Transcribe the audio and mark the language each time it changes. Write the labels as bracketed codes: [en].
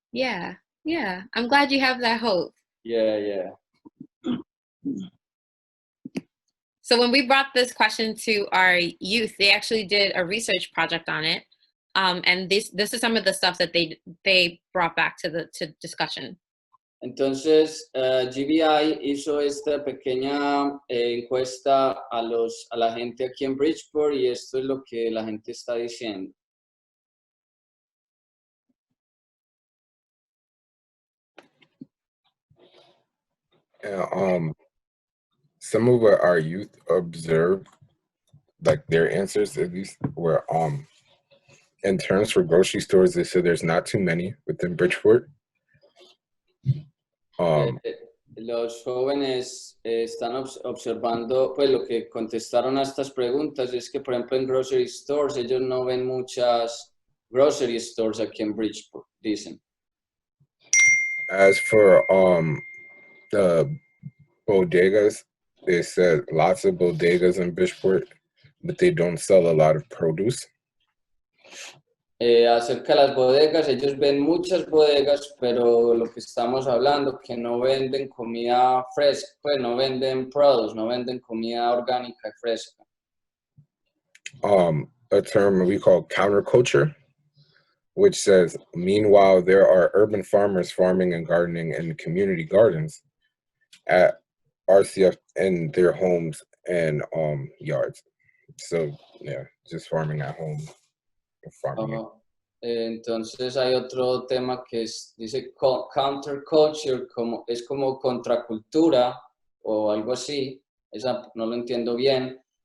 [en] Yeah, I'm glad you have that hope. Yeah. So when we brought this question to our youth, they actually did a research project on it. And this is some of the stuff that they brought back to discussion. [es] Entonces, GBI hizo esta pequeña encuesta a la gente aquí en Bridgeport y esto es lo que la gente está diciendo. [en] Some of what our youth observed, like their answers at least, were in terms for grocery stores, they said there's not too many within Bridgeport. [es] Los jóvenes están observando, pues lo que contestaron a estas preguntas es que, por ejemplo, en grocery stores, ellos no ven muchas grocery stores aquí en Bridgeport, dicen. [en] As for the bodegas, They said lots of bodegas in Bridgeport, but they don't sell a lot of produce. [es] Acerca de las bodegas, ellos ven muchas bodegas, pero lo que estamos hablando, que no venden comida fresca, pues no venden produce, no venden comida orgánica y fresca. [en] A term we call counterculture, which says, meanwhile, there are urban farmers farming and gardening in community gardens at RCF in their homes and yards. So yeah, just farming at home. Farming. Ajá. [es] Entonces hay otro tema que dice counterculture, es como contracultura o algo así, esa no lo entiendo bien.